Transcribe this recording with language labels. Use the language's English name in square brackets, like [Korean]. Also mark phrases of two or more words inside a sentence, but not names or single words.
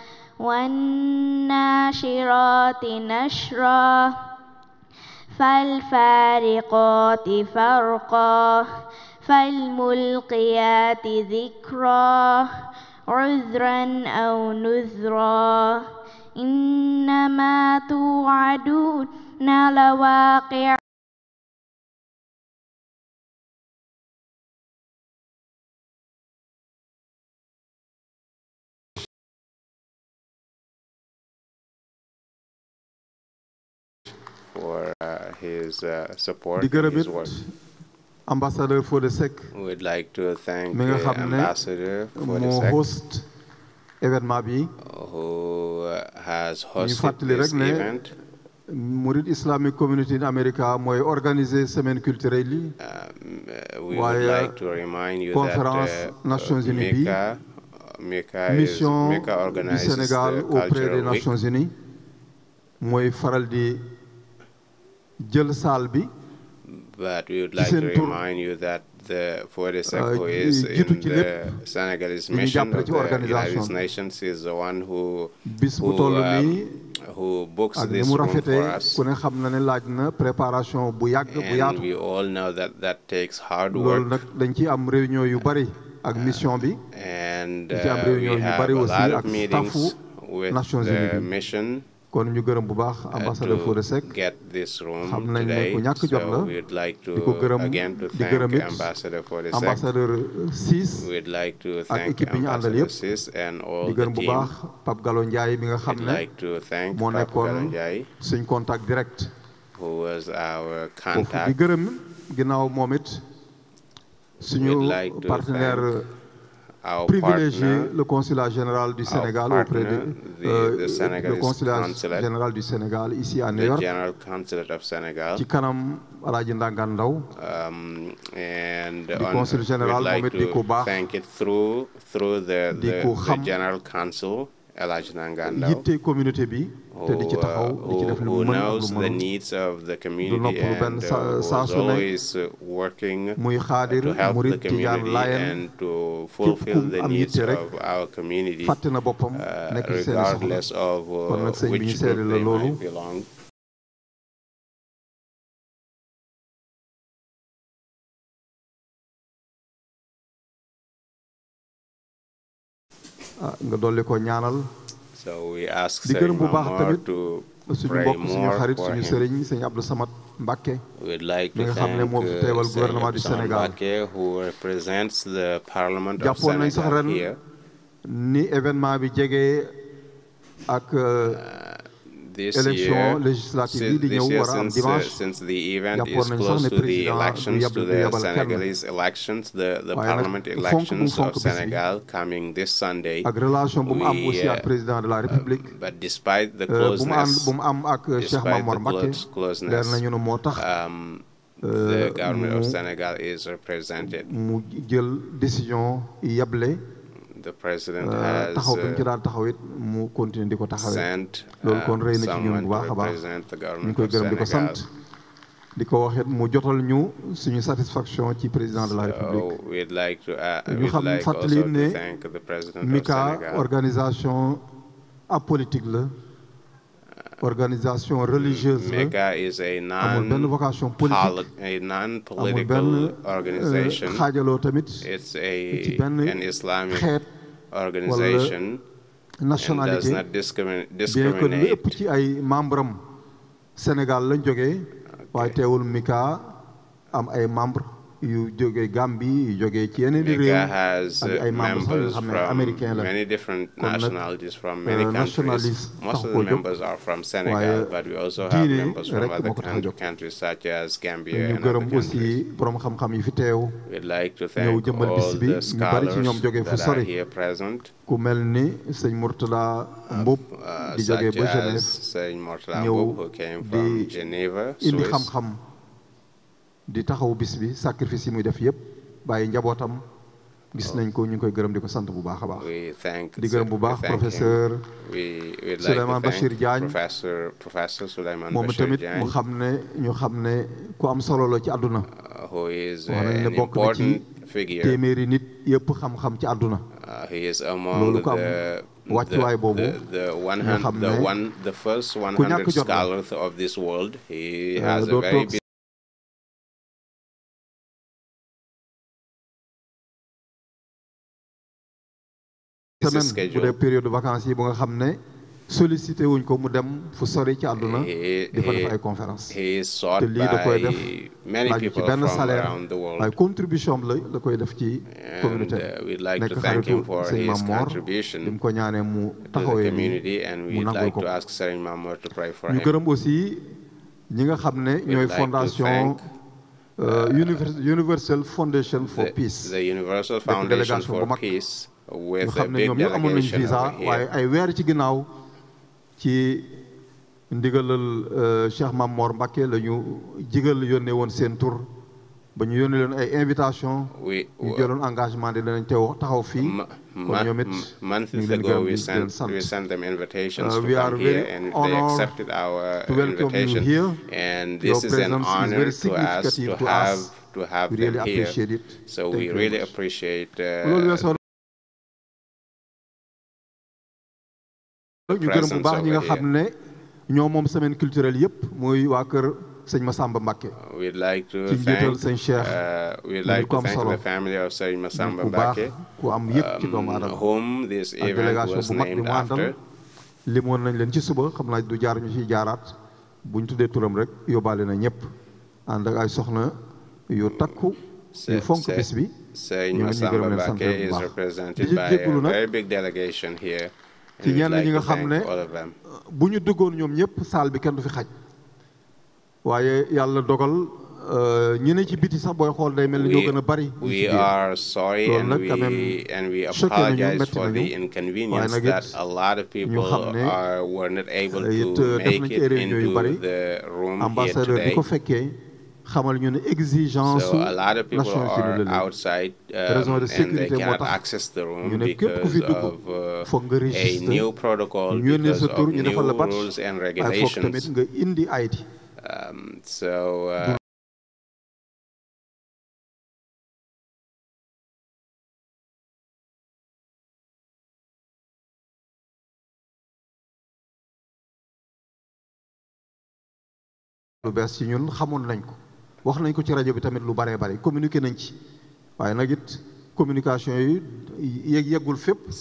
[Arabic] والناشرات نشرا فالفارقات فرقا فالملقيات ذكرا عذرا أو نذرا إنما توعدون لواقع [English] for his support and his work. Ambassador for the SEC. We would like to thank the Ambassador for the SEC host who has hosted this event. [Wolof] Murid Islamic Community in America mooy [French] organiser semaine culturelle [Wolof] yi. [English] We would like to remind you [French] conférence Nations Unies bi. Mecca mission du [English] organizes [French] Sénégal auprès des Nations Unies [Wolof] mooy faral di jël salle bi. [English] But we would like to remind you that the 42nd who is in the Senegalese mission of the United Nations is the one who books this room for us. [Wolof] ku ne xam na ne laaj na préparation bu yàgg bu yaatu. [English] And we all know that takes hard work. [Wolof] loolu nag dañ ci am réunion yu bari ak mission bi. [English] And we have a lot of meetings with the mission. [Wolof] kon ñu gërëm bu baax ambassadeur Fodé Seck. [English] Get this room [Wolof] xam nañ ne ku ñàkk jot la. [English] So we'd like to again to [Wolof] di gërëm [English] thank Ambassador Fodé Seck. [Wolof] ambassadeur Ciss [English] We'd like to [Wolof] ak [English] thank [Wolof] équipe bi ñu àndal [English] Ambassador [Wolof] yëpp. [English] Ciss and all [Wolof] di [English] the [Wolof] gërëm bu [English] team. [Wolof] baax Pape Gallo Ndiaye mi nga xam [English] We'd [Wolof] ne [English] like to thank [Wolof] moo [English] Pape Gallo [Wolof] nekkoon [English] Ndiaye, [Wolof] suñ [French] contact direct. [English] who was our [Wolof] di [English] contact. [Wolof] gërëm ginnaaw moom it suñu [English] We'd like to [Wolof] partenaire [English] our [Wolof] privilégié [English] partner, [French] le consulat général du Sénégal auprès de le consulat [English] consulate, [French] général du Sénégal ici à New [English] the [French] York. [English] General Consulate of Senegal. [Wolof] ci kanam Alaaji Ndangan Ndaw. [English] And [Wolof] di [French] consul général [English] we'd [Wolof] moom [English] like [Wolof] it di ko [English] to [Wolof] baax. [English] thank it through the General Consul, Alaaji Ndangan Ndaw, [Wolof] yitte communauté bi te di ci taxaw di ci def lu [English] who [Wolof] mu mën ak [English] knows [Wolof] lu [English] the [Wolof] mënul. [English] needs of the [Wolof] du [English] community [Wolof] noppalu benn [English] and [Wolof] saa [English] was [Wolof] su ne [English] always working [Wolof] muy xaadir [English] to help the [Wolof] murid tijaan [English] community [Wolof] layen [English] and to fulfill [Wolof] képp [English] the [Wolof] ku am [English] needs [Wolof] yitte rek [English] of our community, [Wolof] fàtte na boppam nekk ci seen [English] regardless [Wolof] soxla. [English] of [Wolof] kon nag sëñ bi ñu [English] which [Wolof] seede [English] group [Wolof] la [English] they [Wolof] loolu. [English] might belong. [Wolof] nga dolli ko ñaanal. [English] So we ask [Wolof] di gërëm bu [English] Serigne [Wolof] baax [English] Mamor [Wolof] tamit [English] to [Wolof] suñu [English] pray [Wolof] mbokk suñu [English] more [Wolof] xarit [English] for [Wolof] suñu [English] him. [Wolof] sëriñ sëñ Abdou Samad Mbacké [English] We'd like [Wolof] mi [English] to [Wolof] nga xam ne [English] thank [Wolof] moo fi teewal [French] gouvernement du [English] Serigne [Wolof] Sénégal. [English] Mbacké, who represents the Parliament of [Wolof] jàppoon nañ sax [English] Senegal [Wolof] ren [English] here. [Wolof] ni événement bi jege ak [English] This [Wolof] élection [English] year, [Wolof] législative yi di ñëw war a am dimanche. [English] since the event is [Wolof] jàppoon nañ sax [English] close [Wolof] ne [English] to the [Wolof] président [English] elections, [Wolof] du [English] to the [Wolof] yabal kenn. [English] Senegalese elections, the [Wolof] waaye [English] parliament [Wolof] nag fonk bu mu [English] elections [Wolof] fonk [English] of [Wolof] bis bi [English] Senegal coming this Sunday. [Wolof] ak relation bu mu am aussi ak [French] président de la République. [English] But despite the [Wolof] bu mu [English] closeness, [Wolof] bu mu am ak Cheikh Mamor Mbacké leer nañu ne moo tax [English] the government of Senegal is represented. [Wolof] mu jël décision yable. [English] The president has [Wolof] taxaw bi mu ci daan taxaw it mu continuer di ko taxawee. [English] sent [Wolof] loolu kon rëy na ci ñun [English] someone [Wolof] bu [English] to [Wolof] baax a baax. [English] represent the [Wolof] ñu [English] government [Wolof] koy [English] of [Wolof] gërëm di ko [English] Senegal. [Wolof] sant. di ko wax it mu jotal ñu suñu satisfaction ci [French] président de la République. [English] So we'd like to [Wolof] ñu xam [English] also [Wolof] fàttali [English] to [Wolof] ne [English] thank the president of [Wolof] MICA [English] Senegal. [French] organisation apolitique la. organisation religieuse la. [English] MICA is a [Wolof] amul benn vocation politique. [English] non-political organization. [Wolof] amul benn xaajaloo tamit. [English] It's [Wolof] ci benn [English] an Islamic [Wolof] xeet [English] organization [Wolof] nationalité. [English] and does not [French] bien que [Wolof] lu [English] discriminate. [Wolof] ëpp ci ay membre am Sénégal lañ jógee waaye teewul MICA am ay membre yu jógee Gambie yu jógee ci yeneen i réew [English] MICA has [Wolof] ak ay membres sax yoo [English] members [Wolof] xam ne [English] from [Wolof] américain la [English] many different [Wolof] kon nag [English] nationalities from many countries. [Wolof] nationaliste [English] Most [Wolof] tax [English] of [Wolof] koo [English] the [Wolof] jóg [English] members are from Senegal, [Wolof] waaye [English] but we also have [Wolof] diine [English] members from [Wolof] rek [English] other [Wolof] moo ko tax a jóg. [English] countries such as Gambia [Wolof] ñu [English] and other [Wolof] gërëm aussi [English] countries. [Wolof] borom xam-xam yi fi teew [English] We'd like to [Wolof] ñëw [English] thank [Wolof] jëmbal [English] all [Wolof] bis bi [English] the [Wolof] ñu bari ci ñoom jógee fu [English] scholars that are [Wolof] sori [English] here present, [Wolof] ku mel ni sëñ Mourtala Mboup di jógee [English] such [Wolof] ba [English] as [Wolof] Genève [English] Serigne Mortala [Wolof] ñëw [English] Mboup, who came from [Wolof] di [English] Geneva, [Wolof] indi [English] Swiss. [Wolof] xam-xam di taxaw bis bi sacrifice yi muy def yëpp bàyyi njabootam gis nañ ko ñu ngi koy gërëm di ko sant bu baax a baax. [English] We thank [Wolof] di gërëm bu baax [English] we thank [Wolof] professeur [English] him. We'd like [Wolof] Souleymane [English] to [Wolof] Bachir [English] thank [Wolof] Diagne [English] Professor Souleymane [Wolof] moom [English] Bachir [Wolof] tamit [English] Diagne, [Wolof] mu xam ne ñu xam ne ku am solo la ci àdduna. [English] who is [Wolof] wax nañ ne [English] an [Wolof] bokk na ci [English] important figure. [Wolof] téeméeri nit yëpp xam-xam ci àdduna. [English] He is among [Wolof] loolu ko am wàccuwaay boobu [English] the first [Wolof] ku ñàkk [English] 100 [Wolof] jot la. [English] scholars of this world. He has a [Wolof] doo [English] very [Wolof] toog [English] busy [Wolof] semaine bu dee [English] schedule. [French] période de vacances [Wolof] yi bu nga xam ne sollicité wuñ ko mu dem fu sori ci àdduna di fa def ay conférence [English] He is sought [Wolof] te lii da koy def [English] by many [Wolof] laaj ci [English] people [Wolof] benn [English] from [Wolof] salaire [English] around the world. [Wolof] waaye contribution am la koy def ci [English] And [Wolof] communauté [English] we'd like [Wolof] nekk [English] to thank [Wolof] xaritu [English] him for [Wolof] sëñ [English] his [Wolof] Mamor [English] contribution [Wolof] li mu ko ñaanee mu [English] to the [Wolof] taxawee [English] community, [Wolof] nii [English] and [Wolof] mu [English] we'd [Wolof] nangul [English] like [Wolof] ko [English] to ask Serigne Mamor to pray for [Wolof] ñu [English] him. [Wolof] gërëm aussi ñi nga xam ne ñooy [English] like to [Wolof] fondation Universal Foundation for Peace [English] The Universal [Wolof] nekk [English] Foundation [Wolof] délégation bu [English] for [Wolof] mag [English] Peace [Wolof] ñu [English] with a [Wolof] xam ne [English] big [Wolof] ñoom ñëpp amoon nañ [English] delegation [Wolof] visa [English] over [Wolof] waaye [English] here. [Wolof] ay weer ci ginnaaw ci ndigalal Cheikh Mamor Mbacké la ñu jigal yónnee woon seen tur ba ñu yónnee leen ay invitation ñu jëloon engagement di danañ teew taxaw fii kon ñoom it [English] months ago we sent them invitations to come here and they accepted our invitation and this is an honor to us to have them here, so we really appreciate [Wolof] ñu gërëm bu baax ñi nga xam ne ñoo moom [French] semaine culturelle [Wolof] yëpp muy waa kër sëñ Massamba Mbacké. [English] We'd like to thank the family of Sëñ Massamba Mbacké, whom this event was named after. [Wolof] limoon nañ leen ci suba xam naa du jaar ñu ciy jaaraat buñ tuddee turam rek yóbbaale na ñëpp ànd ak ay soxna yu takku yu fonk bis bi. [English] Sëñ Massamba Mbacké is represented by a very big delegation here. [Wolof] ci ñenn ñi nga xam ne bu ñu duggoon ñoom ñëpp saal bi kenn du fi xaj waaye yàlla dogal ñi ne ci biti sax booy xool day mel ni ñoo gën a bari. [English] We are sorry and we apologize for the inconvenience that a lot of people were not able to make it into the room here today. [Wolof] xamal ñu ne exigence [English] so a lot of people are outside and they cannot access the room because of a new protocol, because of new rules and regulations. So [Wolof] lu bees ci ñun xamoon nañ ko wax nañ ko ci rajo bi tamit lu bare bare communiqué nañ ci waaye nag it communication yi yeggul fépp.